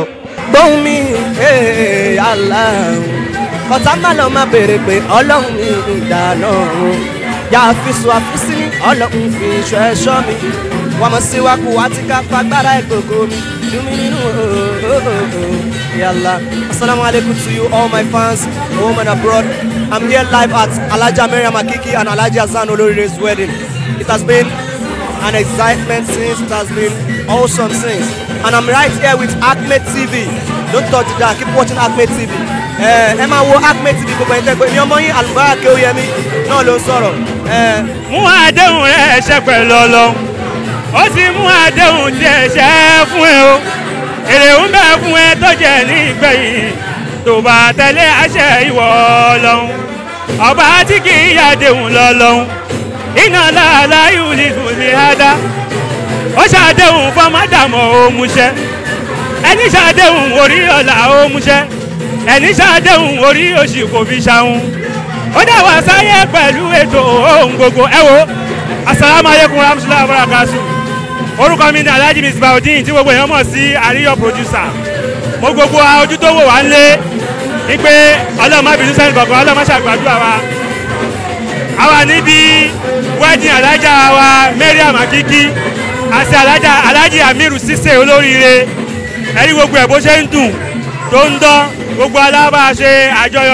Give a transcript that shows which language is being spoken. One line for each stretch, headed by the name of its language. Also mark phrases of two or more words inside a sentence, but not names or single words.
Yoruba: gbóhùn mi yàrá kọ̀tà má lọ má béèrè pé ọlọ́run mi ìdáná yà á fi sùn àfíìsì ní ọlọ́run fi ìṣọ́ ẹ̀ṣọ́ mi wọ́n mọ̀ sí wákù wá ti ká fagbára ìgbòho mi dùnmí nínú yàrá.
Arabic: السلام عليكم
English: to you all my fans home and abroad. I'm here live at Alhaja Mariam Akiki and Alhaji Hassan Olorire's wedding. It has been an excitement since, it has been awesome since, and I'm right here with Acme TV. Don't touch that, keep watching Acme TV.
Yoruba: Ẹ máa wo Acme TV gbogbo ẹ̀yin tẹ́gbẹ́ ní ọmọ yín Alùbárà Kéwúyẹmí náà ló ń sọ̀rọ̀. Mú àdéhùn rẹ̀ ṣẹ pẹ̀lú Ọlọ́run ó sì mú àdéhùn tí ẹ ṣẹ fún ẹ o èrè ń bẹ fún ẹ tó jẹ ní ìgbẹ̀yìn tó bá tẹ̀lé àṣẹ ìwọ Ọlọ́run ọba tí kì í yàdéhùn lọ́lọ́run iná làálàá yìí ní ìfúnni ádá ó ṣàdéhùn fọmọdàmọ òmùṣẹ ẹni ṣàdéhùn orí ọ̀la òmùṣẹ ẹni ṣàdéhùn orí òṣì kò fi ṣàhùn ó dá wá sáyé pẹ̀lú ètò ohun gbogbo ẹ wo
Arabic: السلام عليكم ورحمة الله وبركاته
Yoruba: orúkọ mi ni Alhaji Misbahudeen tí gbogbo èèyàn mọ̀ sí àríyọ̀ producer mo gbogbo ojú tó wò wá ń lé ní pé Ọlọ́run má bínú sẹ́ni kankan Ọlọ́run má ṣàgbàdúrà wa àwa níbi wedding Alhaja wa Mariam Akiki àti Alhaji Amir Sise olóríire ẹ̀rí gbogbo ẹ̀ bó ṣe ń dùn tó ń dán gbogbo alábàáṣe àjọyọ̀